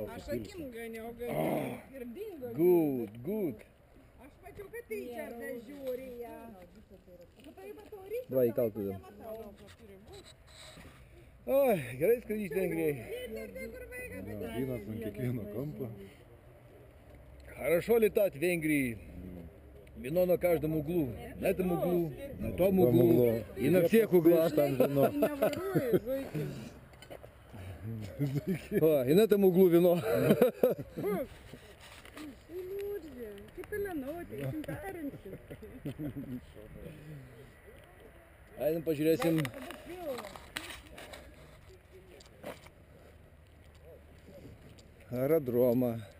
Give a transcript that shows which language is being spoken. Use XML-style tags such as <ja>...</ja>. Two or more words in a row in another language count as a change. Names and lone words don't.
<lt>Aš akim ganiau, ir dingo.</lt> <en>Good.</en> <lt>Aš mačiau, kad Richardas žiūri ją. Va, įkalk tada. Oi, gerai skraidyti Vengrijai. Vynas ant kiekvieno kampo.</lt> <ru>Хорошо летать в Венгрии. Вино на каждом углу. На этом углу, на том углу и на всех углах там вино. О, и на этом углу вино.</ru> <lt>Einam pažiūrėsim. Aerodromą.</lt>